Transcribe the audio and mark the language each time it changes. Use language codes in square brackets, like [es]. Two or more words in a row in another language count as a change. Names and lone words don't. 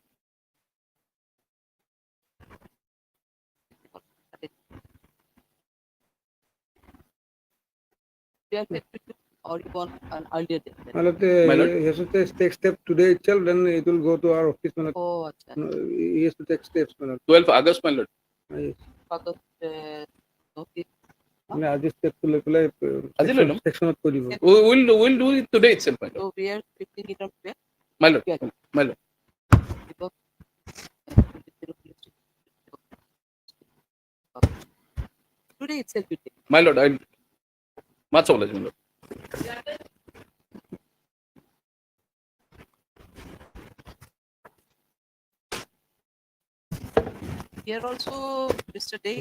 [en] You are fit to or you want an earlier date. My lord. He has to take step today itself, then it will go to our office. Oh, acha. No, he has to take steps. 12th August, my lord. Yes. August, notice. [as] মানে আজি step to লৈ পেলাই আজি লৈ ল'ম। sectionত কৰি দিব। [en] We'll do it today itself, my lord. So we are 15 it up where? My lord. Yeah. My lord. Because today itself you take. My lord, I'll much obliged, my lord. Here also, Mr. Day,